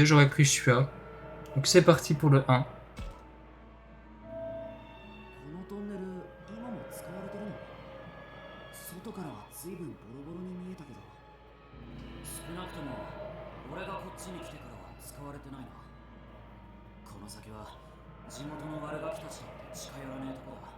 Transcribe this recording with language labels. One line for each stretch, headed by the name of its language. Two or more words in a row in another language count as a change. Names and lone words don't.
French: J'aurais pris celui-là. Donc c'est parti pour le 1.
Japanese: このトンネル今も使われてるの？外からは随分ボロボロに見えたけど。少なくとも俺がこっちに来てからは使われてないな。この先は地元の悪ガキたちだって近寄らねえとこだ。